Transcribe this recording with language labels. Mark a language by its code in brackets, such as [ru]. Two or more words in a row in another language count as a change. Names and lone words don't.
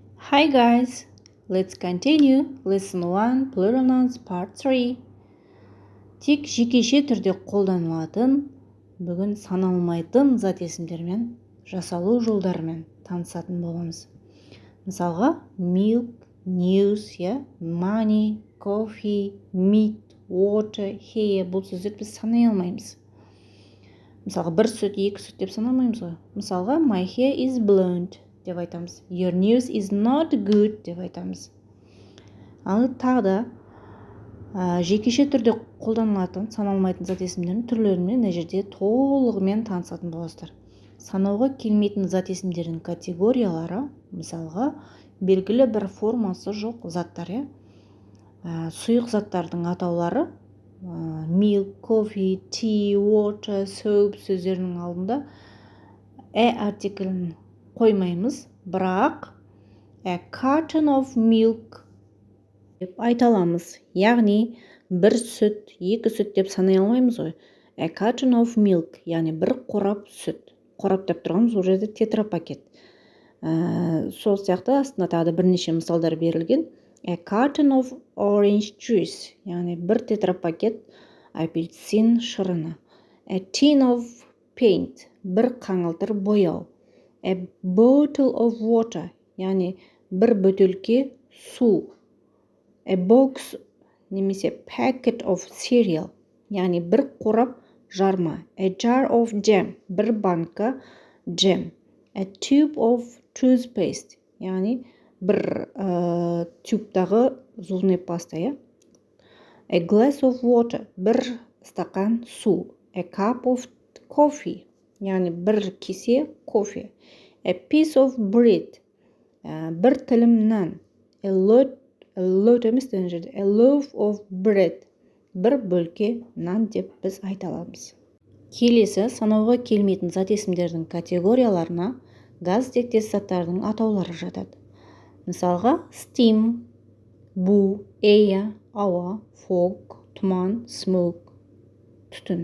[en] Hi guys, let's continue lesson 1 plural nouns part 3. [kk] Тек жекеше түрде қолданылатын, бүгін саналмайтын зат есімдермен жасалу жолдарымен танысатын боламыз. Мысалға, [en] milk, news, money, coffee, meat, water, hair [kk] бұл сөздер біз санай алмаймыз. Мысалға, бір сүт, екі сүт деп санамаймыз ғой. Мысалға, [en] my hair is blonde [kk] деп айтамыз. [en] Your news is not good [kk] деп айтамыз. Ал тағы да жекеше түрде қолданылатын, саналмайтын зат есімдерінің түрлерімен мына жерде толығымен танысатын боласыздар. Санауға келмейтін зат есімдерінің категориялары, мысалға, белгілі бір формасы жоқ заттар, сұйық заттардың атаулары, [en] milk, coffee, tea, water, soap [kk] сөздерінің алдында артиклін қоймаймыз, бірақ [en] a carton of milk [kk] деп айта аламыз. Яғни, бір сүт, екі сүт деп санай алмаймыз ғой. [en] A carton of milk, [kk] яғни бір қорап сүт. Қорап деп тұрғанымыз ол жерде тетрапакет. Сол сияқты астында тағы да бірнеше мысалдар берілген. [en] A carton of orange juice, [kk] яғни бір тетрапакет апельсин шырыны. [en] A tin of paint, [kk] бір қаңылтыр бояу. [en] A bottle of water, [kk] яғни бір бөтелке су. [en] A box немесе packet of cereal, [kk] яғни бір қорап жарма. [en] A jar of jam, [kk] бір банка джем. [en] A tube of toothpaste, [kk] яғни бір тюбтағы [ru] зубный паста. [en] A glass of water, [kk] бір стакан су. [en] A cup of coffee, [kk] яғни бір кесе кофе. [en] A piece of bread, [kk] бір тілім нан. [en] A loaf of bread, [kk] бір бөлке нан деп біз айта аламыз. Келесі санауға келмейтін зат есімдердің категорияларына газ тектес заттардың атаулары жатады. Мысалға, steam, бу, air, ауа, fog, тұман, smoke, түтін.